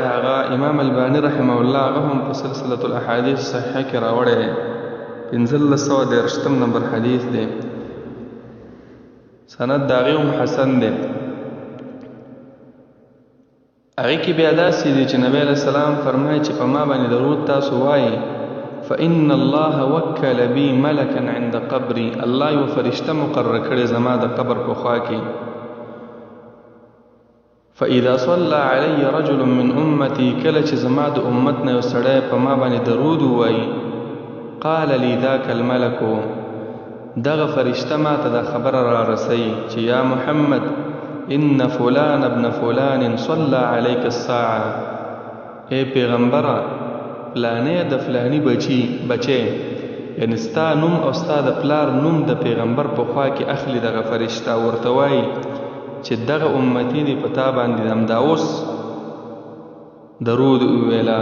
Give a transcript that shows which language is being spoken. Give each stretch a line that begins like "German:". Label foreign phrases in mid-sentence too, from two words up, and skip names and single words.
Pashto: هغه امام البانی
Arabic: رحمه الله
Pashto: هغه هم په سلسله الاحادیث صحیحه کې راوړی دی، 1513 نمبر حدیث دی، سند د هغې هم حسن دی. هغې کې بیا داسې دی چې نبی
Arabic: علیه السلام
Pashto: فرمایي چې په ما باندې درود تاسو وایي،
Arabic: فإن الله وکل بي ملکا عند قبري،
Pashto: الله یو فرشته مقرر کړی زما د قبر په خوا کې.
Arabic: فإذا صلى علي رجل من أمتي،
Pashto: کله چې زما د امت نه یو سړی په ما باندې درود ووایي،
Arabic: قال لي ذاك الملك،
Pashto: دغه فرشته ما ته دا خبره را رسوي چې
Arabic: یا محمد ان فلان ابن فلان صلى عليك الساعه،
Pashto: اے پیغمبره فلانه د فلانی بچی یعنی ستا نوم او ستا د پلار نوم د پیغمبر په خوا کې اخلي دغه فرشته، ورته وایي چې دغه امتی دی په تا باندې همدا اوس درود وویله.